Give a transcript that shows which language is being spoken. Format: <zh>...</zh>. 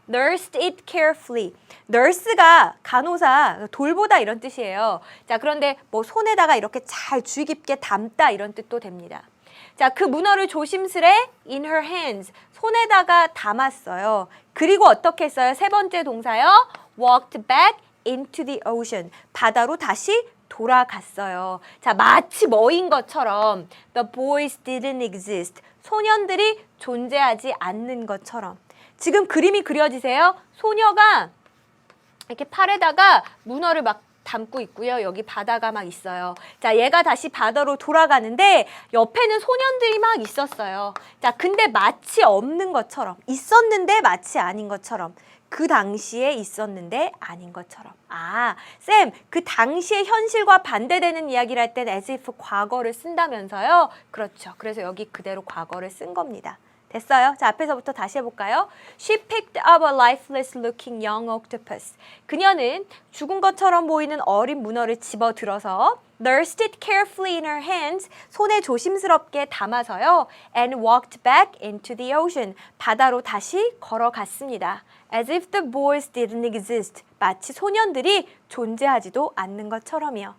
<en>nursed it carefully.</en> <ko>nurse가 간호사, 돌보다 이런 뜻이에요. 자, 그런데 뭐 손에다가 이렇게 잘 주의 깊게 담다 이런 뜻도 됩니다. 자, 그 문어를 조심스레</ko> <en>in her hands,</en> <ko>손에다가 담았어요. 그리고 어떻게 했어요? 세 번째 동사요.</ko> <en>walked back into the ocean,</en> <ko>바다로 다시 돌아갔어요. 자, 마치 뭐인 것처럼</ko> <en>the boys didn't exist,</en> <ko>소년들이 존재하지 않는 것처럼. 지금 그림이 그려지세요? 소녀가 이렇게 팔에다가 문어를 막 담고 있고요. 여기 바다가 막 있어요. 자, 얘가 다시 바다로 돌아가는데 옆에는 소년들이 막 있었어요. 자, 근데 마치 없는 것처럼, 있었는데 마치 아닌 것처럼, 그 당시에 있었는데 아닌 것처럼. 아, 쌤, 그 당시의 현실과 반대되는 이야기를 할 때는 as if 과거를 쓴다면서요? 그렇죠. 그래서 여기 그대로 과거를 쓴 겁니다. 됐어요? 자, 앞에서부터 다시 해볼까요?</ko> <en>She picked up a lifeless looking young octopus.</en> <ko>그녀는 죽은 것처럼 보이는 어린 문어를 집어들어서</ko> <en>nursed it carefully in her hands,</en> <ko>손에 조심스럽게 담아서요.</ko> <en>and walked back into the ocean,</en> <ko>바다로 다시 걸어갔습니다.</ko> <en>as if the boys didn't exist,</en> <ko>마치 소년들이 존재하지도 않는 것처럼이요.</ko>